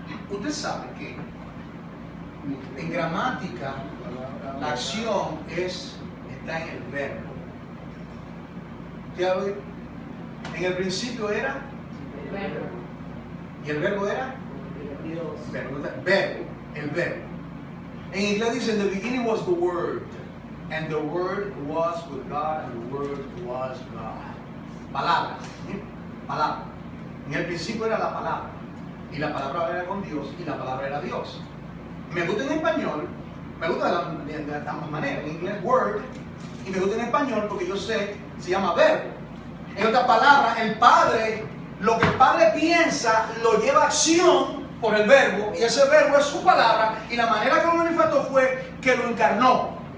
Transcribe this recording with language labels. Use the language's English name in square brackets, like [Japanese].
[Spanish] Usted sabe que en gramática la acción está en el verbo. ¿Ya lo digo? En el principio era verbo. ¿Y el verbo era? Dios. Verbo, el verbo. En inglés dice, [English] in the beginning was the word, and the word was with God, and the word was God. [Spanish] Palabra, ¿sí? Palabra. En el principio era la palabra, y la palabra era con Dios, y la palabra era Dios. Me gusta en español, me gusta de ambas maneras, en inglés word, y me gusta en español porque yo sé, se llama verbo. En otras palabras, el Padre, lo que el Padre piensa, lo lleva a acción por el verbo, y ese verbo es su palabra, y la manera que lo manifestó fue que lo encarnó.